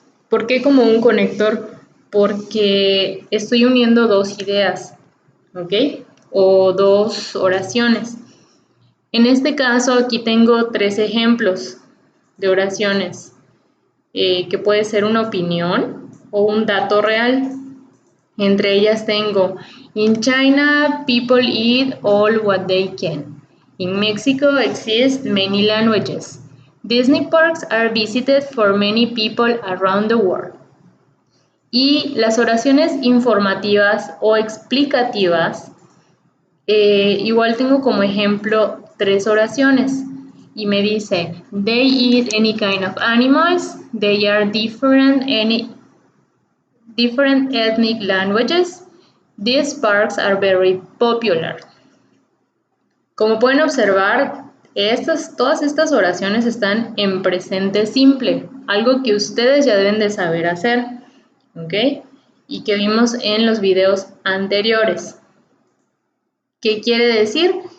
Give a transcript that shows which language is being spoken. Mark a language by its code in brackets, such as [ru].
[es] ¿Por qué como un conector? Porque estoy uniendo 2 ideas, ¿ok? O 2 oraciones. En este caso aquí tengo 3 ejemplos de oraciones, que puede ser una opinión o un dato real. Entre ellas tengo: [en] In China, people eat all what they can. In Mexico exist many languages. Disney parks are visited for many people around the world. [es] Y las oraciones informativas o explicativas, igual tengo como ejemplo 3 oraciones. Y me dice: [en] They eat any kind of animals. They are different ethnic languages. These parks are very popular. [es] Como pueden observar, todas estas oraciones están en presente simple, algo que ustedes ya deben de saber hacer, ¿ok? Y que vimos en los videos anteriores. ¿Qué quiere decir?